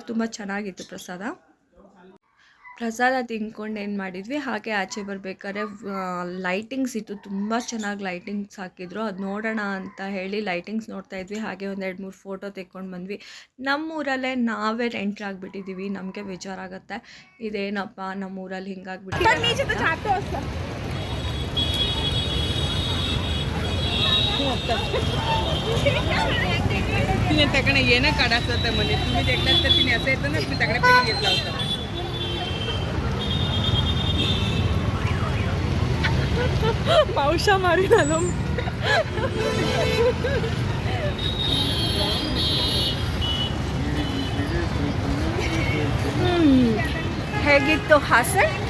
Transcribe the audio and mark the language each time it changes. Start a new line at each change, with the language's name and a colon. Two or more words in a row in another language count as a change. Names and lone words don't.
Kannada: ತುಂಬ ಚೆನ್ನಾಗಿತ್ತು ಪ್ರಸಾದ ತಿಂದ್ಕೊಂಡು ಏನು ಮಾಡಿದ್ವಿ, ಹಾಗೆ ಆಚೆ ಬರಬೇಕಾದ್ರೆ ಲೈಟಿಂಗ್ಸ್ ಇತ್ತು, ತುಂಬ ಚೆನ್ನಾಗಿ ಲೈಟಿಂಗ್ಸ್ ಹಾಕಿದ್ರು. ಅದು ನೋಡೋಣ ಅಂತ ಹೇಳಿ ಲೈಟಿಂಗ್ಸ್ ನೋಡ್ತಾ ಇದ್ವಿ. ಹಾಗೆ ಒಂದು 2-3 ಫೋಟೋ ತೆಕ್ಕೊಂಡು ಬಂದ್ವಿ. ನಮ್ಮೂರಲ್ಲೇ ನಾವೇ ಎಂಟ್ರಿ ಆಗಿಬಿಟ್ಟಿದ್ದೀವಿ, ನಮಗೆ ಬೇಜಾರಾಗುತ್ತೆ. ಇದೇನಪ್ಪ ನಮ್ಮೂರಲ್ಲಿ ಹಿಂಗಾಗ್ಬಿಟ್ಟಿದೆ.
Marathi: तिने येणं काढायचं होतं म्हणे, तुम्ही देखलात तर तिने असं येतं ना, तुम्ही तकडे पेन घेतला होता.
Kannada: ಮಾಂಸ ಮಾಡಿ ನಾನು ಹೇಗಿತ್ತು ಹಾಸನ್?